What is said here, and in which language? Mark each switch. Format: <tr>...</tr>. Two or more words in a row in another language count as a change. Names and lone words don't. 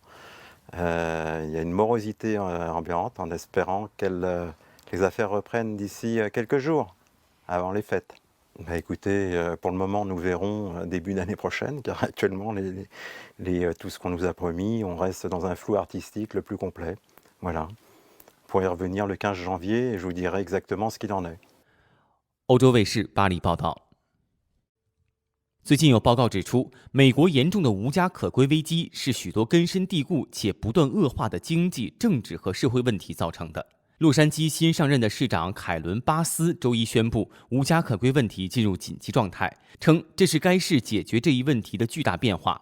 <fr>Il y a une morosité ambiante en espérant que les affaires reprennent d'ici quelques jours, avant les fêtes. Bah écoutez, pour le moment, nous verrons début d'année prochaine, car actuellement, tout ce qu'on nous a promis, on reste dans un flou artistique le plus complet. Voilà. On pourrait y revenir le 15 janvier et je vous dirai exactement ce qu'il en est.</fr> <zh>欧洲卫视巴黎报道。最近有报告指出，美国严重的无家可归危机是许多根深蒂固且不断恶化的经济、政治和社会问题造成的。洛杉矶新上任的市长凯伦·巴斯周一宣布，无家可归问题进入紧急状态，称这是该市解决这一问题的巨大变化。</zh>